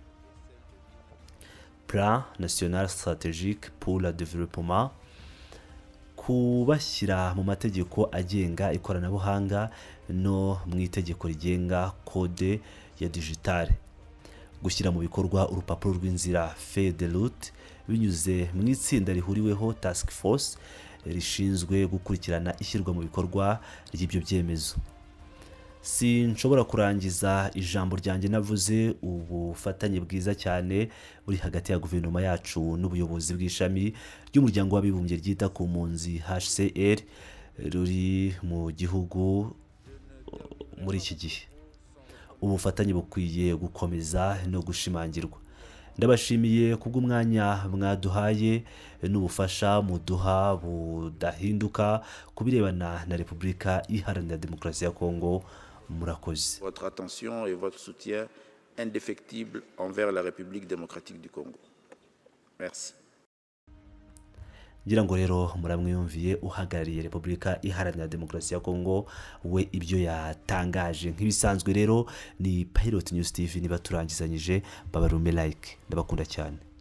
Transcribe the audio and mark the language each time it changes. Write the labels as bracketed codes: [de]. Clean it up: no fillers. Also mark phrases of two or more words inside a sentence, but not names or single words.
[fr] Plan National Stratégique pour le Développement, [rw] kubashyira mu mategeko agenga ikoranabuhanga no mu itegeko rigenga kode ya digitale, gushyira mu bikorwa urupapuro rw'inzira [fr] feuille de route [rw] binyuze mu itsinda rihuriweho [en] task force [rw] rishinzwe gukurikirana ishyirwa mu bikorwa ry'ibyo byemezo. Sinshobora kurangiza ijambo ryanjye navuze ubufatanye bwiza cyane buri hagati ya guverinoma yacu n'ubuyobozi bw'ishami ry'umuryango w'abibumbye ryita ku mpunzi HCR ruri mu gihugu muri iki gihe. Ubufatanye bukwiye gukomeza no gushimangirwa. Ndabashimiye kubw'umwanya mwaduhaye n'ubufasha muduha budahinduka kubirebana na Repubulika Iharanira Demokarasi ya Kongo. Murakoze. [fr] Votre attention et votre soutien indéfectible envers la République démocratique du Congo. Merci. [rw] Ngira ngo rero muramwiyumviye uhagarariye Repubulika Iharanira Demokarasi ya Kongo we ibyo yatangaje. Nk'ibisanzwe rero ni Pilot News TV, niba turangizanyije babarume like, ndabakunda cyane.